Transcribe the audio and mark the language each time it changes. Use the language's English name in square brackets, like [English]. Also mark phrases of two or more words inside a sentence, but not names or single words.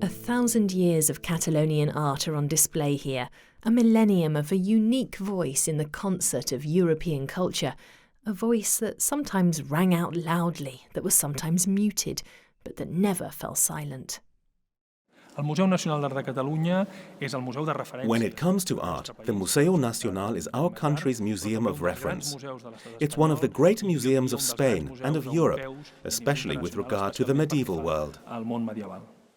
[English] 1,000 years of Catalonian art are on display here, a millennium of a unique voice in the concert of European culture, a voice that sometimes rang out loudly, that was sometimes muted, but that never fell silent. [Catalan] El Museu Nacional d'Art de Catalunya és el museu de referència. [English] When it comes to art, the Museu Nacional is our country's museum of reference. It's one of the great museums of Spain and of Europe, especially with regard to the medieval world. [Catalan] Al món medieval.